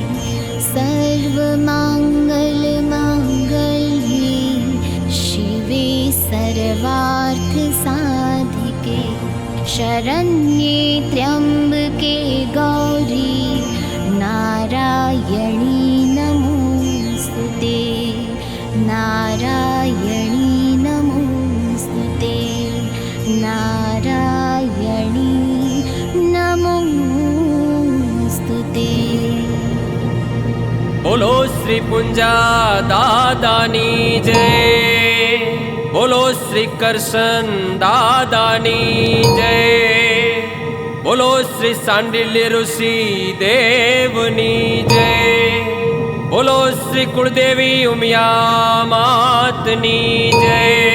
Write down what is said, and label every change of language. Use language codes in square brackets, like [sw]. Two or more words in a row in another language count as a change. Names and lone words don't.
[sa] सर्वमङ्गलमाङ्गल्ये शिवे सर्वार्थसाधिके शरण्ये त्र्यम्बके गौरी नारायणी नमोऽस्तुते. नारायणी नमोऽस्तुते. नारायणी नमोऽस्तुते. [gu] બોલો શ્રી પુંજા દાદાની જય, બોલો શ્રી કરશન દાદાની જય, બોલો શ્રી સાંડિલ્ય ઋષિ દેવની જય, બોલો શ્રી કુળદેવી ઉમિયા માતની જય,